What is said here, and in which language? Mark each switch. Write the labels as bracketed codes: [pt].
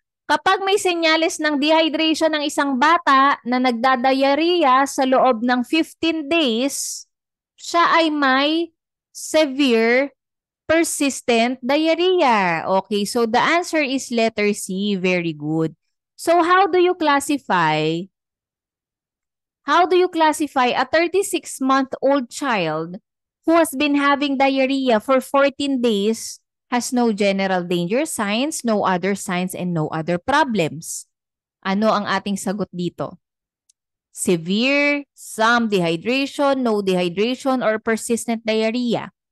[tl] Kapag may senyales ng dehydration ng isang bata na nagdadayariya sa loob ng 15 days, siya ay may [en] severe persistent diarrhea. Okay, so the answer is letter C. Very good. So how do you classify a 36-month-old child who has been having diarrhea for 14 days, has no general danger signs, no other signs, and no other problems? [tl] Ano ang ating sagot dito? [en] Severe, some dehydration, no dehydration, or persistent diarrhea?